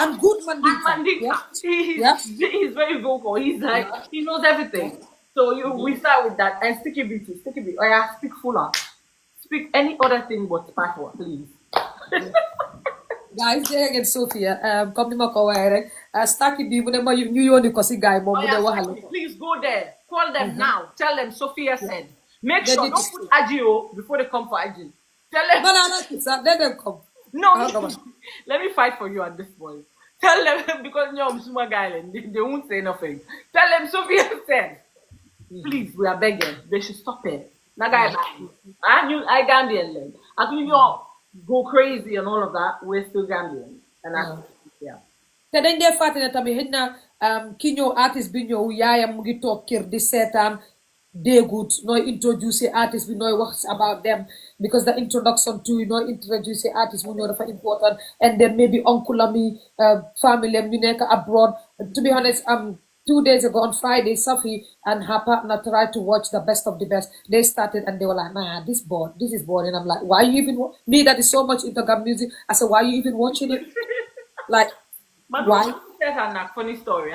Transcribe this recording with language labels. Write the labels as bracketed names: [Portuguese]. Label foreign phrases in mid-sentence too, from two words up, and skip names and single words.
[English] And good Mandinka. He's very vocal. He's like he knows everything. So we start with that and sticky beauty. Oh yeah, speak fuller. Speak any other thing but patois, please. Guys, there again, Sophia. Come to my [Wolof] Staki bi mu ne ma ñu yoni ko si guy mom mu de waxal. [English] Please go there. Call them now. Tell them Sophia said. Make sure don't put Agio before they come for Agio. Tell them. No, let them come. No, let me fight for you at this point. Tell them because you're small guy, they won't say nothing. Tell them Sophia said. Please, we are begging. They should stop it. I Gambian land. I think you go crazy and all of that. We're still Gambian, and [Wolof] te dañ dee fàtte ne tamit xëy na ki ñëw artiste bi ñëw yaayam mu ngi toog kër di seetaan déegut nooy [English] introduce artist [Wolof] bi nooy wax [English] about them because the introduction to [Wolof] nooy [English] introduce artist [Wolof] mu ñëw dafa [English] important and then maybe uncle [Wolof] ami family am ñu nekk abroad. [English] To be honest, 2 days ago on Friday, Sophie and her partner tried to watch the best of the best. They started and they were like, nah, this is boring. I'm like, why you even me that is so much into gam music? I said, why are you even watching it? Like, why? That's a funny story.